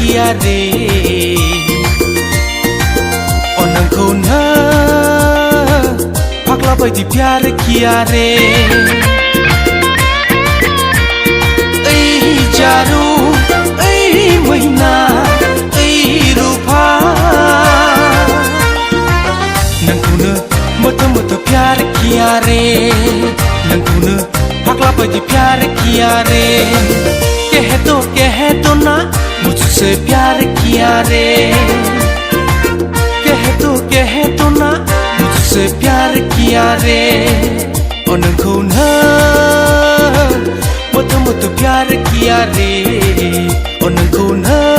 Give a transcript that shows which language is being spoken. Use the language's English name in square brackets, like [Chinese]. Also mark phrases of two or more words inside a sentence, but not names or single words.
[Bodo] रे ओ नोंखौ नो फाग्ला बायदि [Hindi] प्यार किया रे [Bodo] ओइ जारु ओइ मैना ओइ रूपा नोंखौनो मोतो मोतो [Hindi] प्यार किया रे [Bodo] नोंखौनो फाग्ला बायदि [Hindi] प्यार किया रे कह दो ना मुझसे प्यार किया रे कह दो ना मुझसे प्यार किया रे [Bodo] ओ नोंखौनो मोतो मोतो [Hindi] प्यार किया रे [Bodo] ओ नोंखौनो